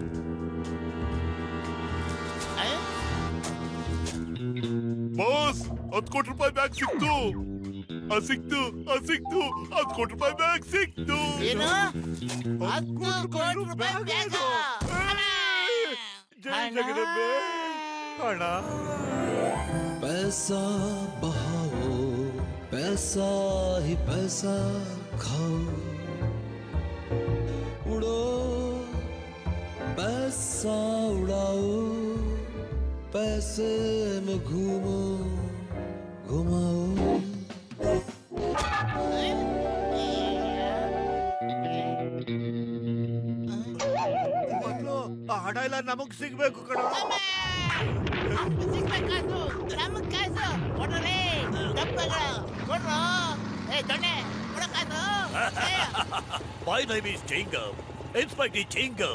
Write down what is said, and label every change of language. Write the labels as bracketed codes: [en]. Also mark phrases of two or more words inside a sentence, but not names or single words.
[kn] ಬಾಸ್ 10 ಕೋಟಿ ರೂಪಾಯಿ ಬ್ಯಾಗ್ ಸಿಕ್ತು. ಸಿಕ್ತು 10 ಕೋಟಿ ರೂಪಾಯಿ ಬ್ಯಾಗ್ ಸಿಕ್ತು. ಏನು? 10 ಕೋಟಿ ರೂಪಾಯಿ ಬ್ಯಾಗ್? ಜೈ ಜಗದಂಬೆ. ಹಣ [hi] पैसा बहाओ, पैसा ही पैसा खाओ, उड़ो पैसा उड़ाओ, पैसे में घूमो घुमाओ. [kn] ಆ ಹಣ ಎಲ್ಲ ನಮಗ್ ಸಿಗ್ಬೇಕು ಕಣ. [en] My name is Chingam, Inspector Chingam.